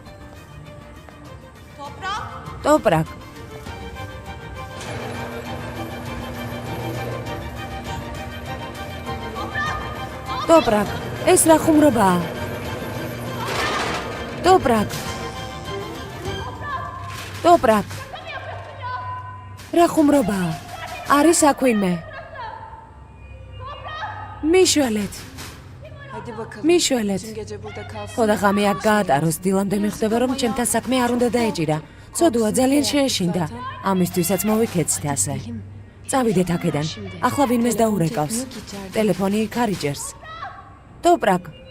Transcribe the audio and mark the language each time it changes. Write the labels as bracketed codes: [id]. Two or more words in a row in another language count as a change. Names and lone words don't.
[ka] ტოპრაკ. ტოპრაკ, ეს რა ხუმრობაა? ტოპრაკ. ტოპრაკ. რა ხუმრობაა? არის აქვინმე. მიშველეთ. [tr] Hadi bakalım. [ka] მიშველეთ. [tr] Tüm gece burada kalsın. [ka] ხო და ღამე აქ გაატაროს, დილამდე მიხვდება რომ ჩემთან საქმე არ უნდა დაეჭირა. ცოდუა ძალიან შეეშინდა. ამისთვისაც მოვიქეცით ასე. წავიდეთ აქედან. ახლა ვინმეს დაურეკავს. ტელეფონი იქ არ იჭერს. ტოპრაკ.